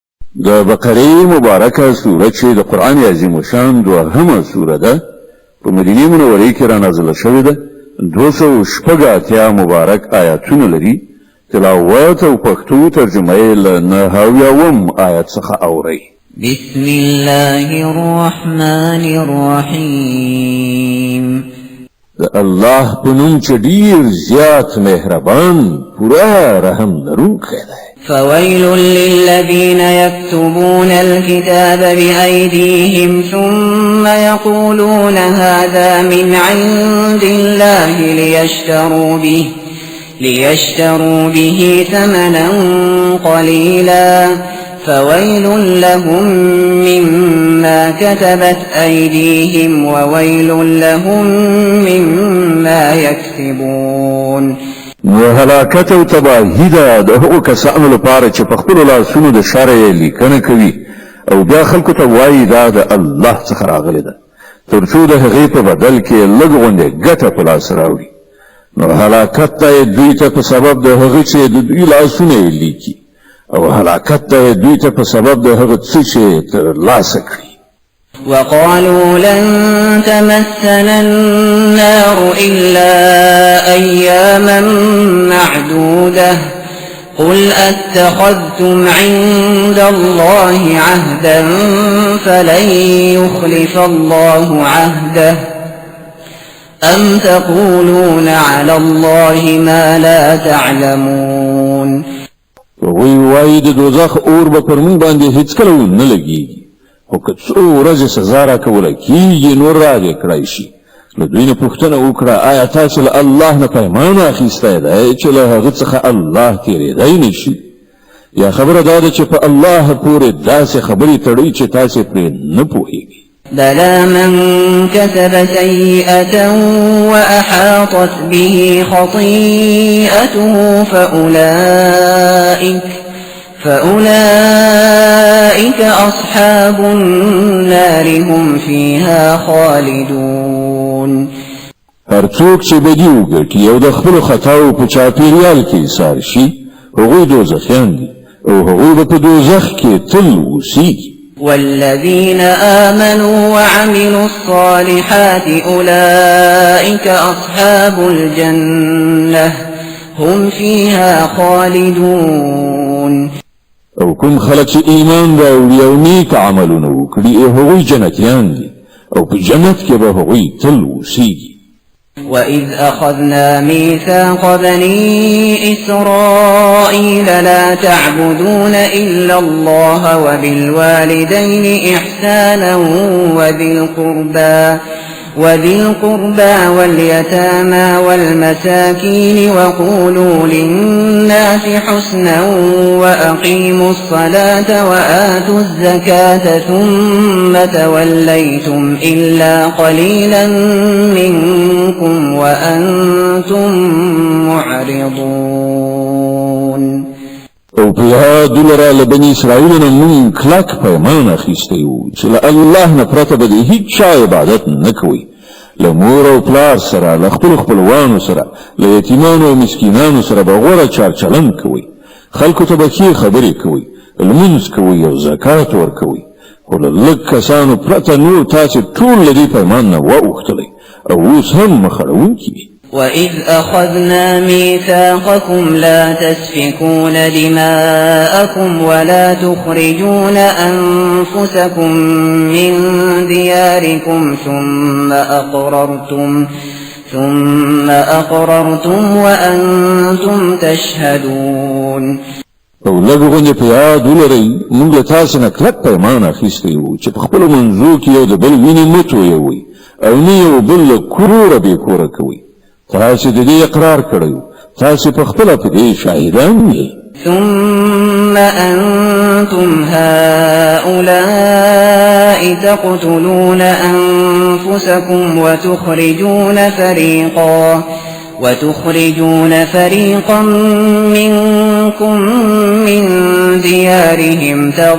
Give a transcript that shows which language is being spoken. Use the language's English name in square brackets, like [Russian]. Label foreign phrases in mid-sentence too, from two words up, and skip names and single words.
[Pashto] د بقره مبارکه سوره چې د قران عظیم شان دوهمه سوره ده په مدینه منوره کې را نازله شوې ده 280 مبارک آیاتونه لري تلاوت او پښتو ترجمه یې له 9 آیت څخه اوري [Arabic] بسم الله الرحمن الرحیم [Pashto] الله په نوم چې ډیر زیات مهربان پورا رحم لرونکی دی [Arabic] فويل للذين يكتبون الكتاب بأيديهم ثم يقولون هذا من عند الله ليشتروا به ثمنا قليلا فويل لهم مما كتبت أيديهم وويل لهم مما يكسبون [Pashto] هلاکت او تباهی ده د هغو کسانو لپاره چې په خپلو لاسونو د شر لیکنه کوي او بیا خلکو ته وایي دا د الله څخه راغلی ده تر څو د هغې په بدل کې لږ غوندې ګټه په لاس راوړي نو هلاکت ته دوی ته په سبب د هغه چې د دوی لاسونه یې لیکي او هلاکت ته دوی ته په سبب د هغه څه چې ترلاسه کړي [Arabic] وقالوا لن تمسنا النار إلا أياما معدودة قل أتخذتم عند الله عهدا فلن يخلف الله عهده أم تقولون على الله ما لا تعلمون [Pashto] وی د دوزخ اور به پر موږ باندې هیڅ کله نه لګیږي او که څو ورځې سزا راکولی کېږي نور راجع کړی شي نو دوی نه پوښتنه وکړه آیا تاسو له الله نه پیمان اخیستی دی چې له هغه څخه الله تېرېدی نه شي یا خبره دا ده چې په الله پورې داسې خبرې تړئ چې تاسې پرې نه پوهېږئ [Arabic] بلى من كسب سيئة وأحاطت به خطيئته فأولئك أصحاب النار هم فيها خالدون [Pashto] هر څوک چې بدي وګټي او د خپلو خطاو په چاپېریال کې ایسار شي هغوی دوزخیان دي او هغوی به په دوزخ کې تل اوسیږي [Arabic] والذين آمنوا وعملوا الصالحات أولئك أصحاب الجنة هم فيها خالدون [Pashto] او کوم خلک چې ایمان راوړي او نیک عملونه وکړي هغوی جنتیان دي او په جنت کې به هغوی تل اوسیږي [Arabic] وإذ أخذنا ميثاق بني إسرائيل لا تعبدون إلا الله وبالوالدين إحسانا وذي القربى واليتامى والمساكين وقولوا للناس حسنا وأقيموا الصلاة وآتوا الزكاة ثم توليتم إلا قليلا منكم وأنتم معرضون [Pashto] او په یاد لره له بني اسرائیل نه مونږ کلک پیمان اخیستی وو چې له الله نه پرته به د هیڅ چا عبادت نه کوئ له مور او پلار سره له خپلو خپلوانو سره له یتیمانو او مسکینانو سره به غوره چارچلند کوئ خلکو ته به ښې خبرې کوئ لمونځ کوئ او زکات ورکوئ خو له لږ کسانو پرته نور تاسې ټول له دې پیمان نه واوښتلی او اوس هم مخ اړوونکي دي [Arabic] وإذ أخذنا ميثاقكم لا تسفكون دماءكم ولا تخرجون أنفسكم من دياركم ثم أقررتم وأنتم تشهدون [Pashto] او لږ غوندې په یاد ولرئ موږ له تاسې نه کلک پیمان اخیستی وو چې په خپلو منځو کې یو د بل وینې مه تویوئ او نه یو بل له کوره بې کوره کوئ تاسې د دې اقرار کړی تاسې په خپله په دې شاهدان یې [Arabic] ثم أنتم هؤلاء تقتلون أنفسكم وتخرجون فريقا منكم من ديارهم